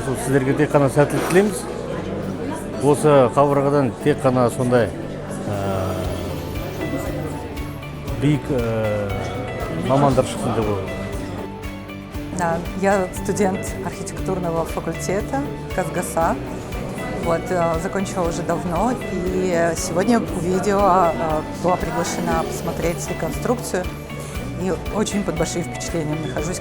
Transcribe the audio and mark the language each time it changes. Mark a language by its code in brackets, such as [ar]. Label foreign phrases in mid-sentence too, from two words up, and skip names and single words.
[kk] Сіздерге тек қана сәттілік тілейміз. Осы қабырғадан тек қана сондай биік мамандар шықсын деп ойлаймын. [ru] Я студент архитектурного факультета КазГАСа. Вот, закончила уже давно, и сегодня увидела, была приглашена посмотреть реконструкцию, и очень под большим впечатлением нахожусь.